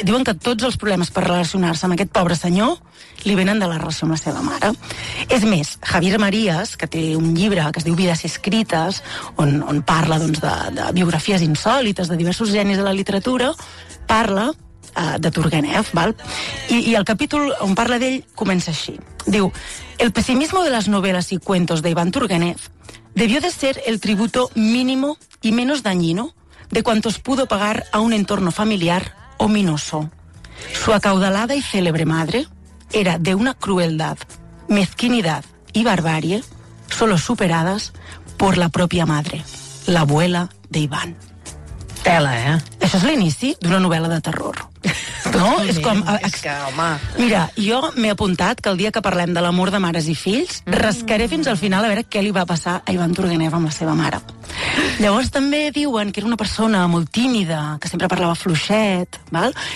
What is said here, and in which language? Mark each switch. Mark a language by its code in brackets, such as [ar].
[ca] Diuen que tots els problemes per relacionar-se amb aquest pobre senyor li venen de la relació amb la seva mare. És més, Javier Marías, que té un llibre que es diu Vides Escrites, on parla doncs, de biografies insòlites de diversos genis de la literatura, parla de Turgenev, val? I el capítol on parla d'ell comença així. [es] Diu, el pessimismo de las novelas y cuentos de Iván Turgenev debió de ser el tributo mínimo y menos dañino de cuantos pudo pagar a un entorno familiar ominoso. Su acaudalada y célebre madre era de una crueldad, mezquinidad y barbarie solo superadas por la propia madre, la abuela de Iván. Tela, [ca] Això és l'inici d'una novel·la de terror. No? És com... Home. Mira, jo m'he apuntat que el dia que parlem de l'amor de mares i fills, rascaré fins al final a veure què li va passar a Iván Turgenev amb la seva mare. Llavors també diuen que era una persona molt tímida, que sempre parlava fluixet, val?